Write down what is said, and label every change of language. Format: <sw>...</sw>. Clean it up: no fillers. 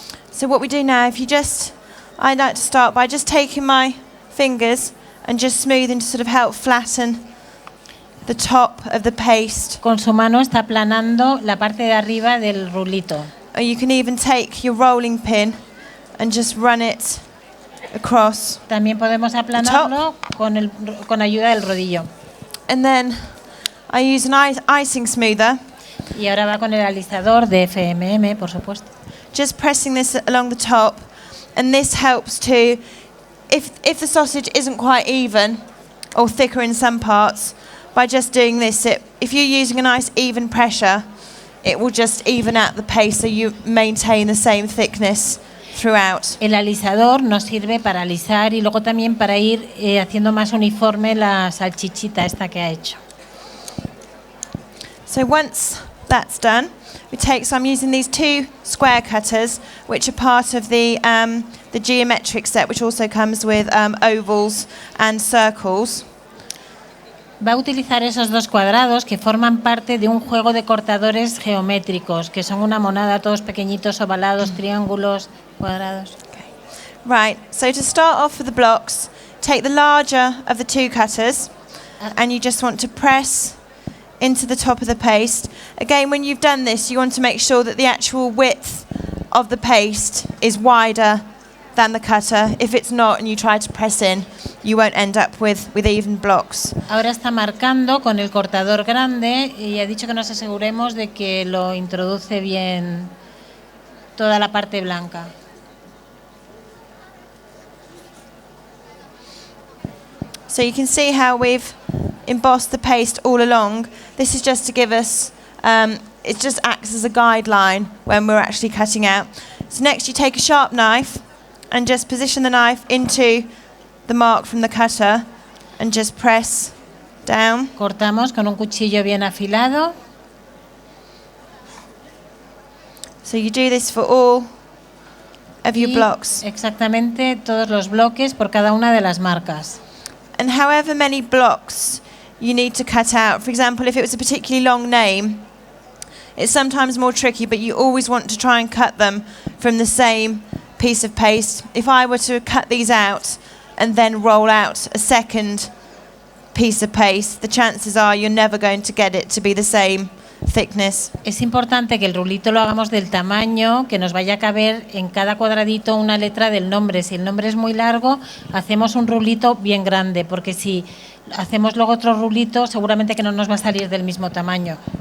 <en>So what we do now, I like to start by just taking my fingers and just smoothing to sort of help flatten the top of the paste.</en> <es>Con su mano está aplanando la parte de arriba del rulito.</es> <en>Or you can even take your rolling pin and just run it across.</en> <es>También podemos aplanarlo con ayuda del rodillo.</es> <en>And then I use an icing smoother.</en> <es>Y ahora va con el alisador de FMM, por supuesto.</es> <en>Just pressing this along the top, and this helps to, if the sausage isn't quite even or thicker in some parts, by just doing this, if you're using a nice even pressure, it will just even out the paste so you maintain the same thickness throughout.</en> <es>El alisador nos sirve para alisar y luego también para ir haciendo más uniforme la salchichita esta que ha hecho.</es> <en>So once that's done, so I'm using these 2 square cutters, which are part of the geometric set, which also comes with ovals and circles.</en> <es>Va a utilizar esos 2 cuadrados que forman parte de un juego de cortadores geométricos, que son una monada, todos pequeñitos, ovalados, triángulos, cuadrados.</es> <en>Okay. Right, so to start off with the blocks, take the larger of the 2 cutters, and you just want to press into the top of the paste. Again, when you've done this, you want to make sure that the actual width of the paste is wider than the cutter. If it's not and you try to press in, you won't end up with even blocks.</en> <es>Ahora está marcando con el cortador grande y ha dicho que nos aseguremos de que lo introduce bien toda la parte blanca.</es> <en>So you can see how we've embossed the paste all along. This is just to give us, it just acts as a guideline when we're actually cutting out. So next you take a sharp knife and just position the knife into the mark from the cutter and just press down.</en> <es>Cortamos con un cuchillo bien afilado.</es> <en>So you do this for all of your blocks.</en> <es>Exactamente todos los bloques por cada una de las marcas.</es> <en>And however many blocks you need to cut out, for example, if it was a particularly long name, it's sometimes more tricky, but you always want to try and cut them from the same piece of paste. If I were to cut these out and then roll out a second piece of paste, the chances are you're never going to get it to be the same thickness.</en> <es>Es importante que el rulito lo hagamos del tamaño que nos vaya a caber en cada cuadradito una letra del nombre. Si el nombre es muy largo, hacemos un rulito bien grande, porque si hacemos luego otro rulito, seguramente que no nos va a salir del mismo tamaño.</es>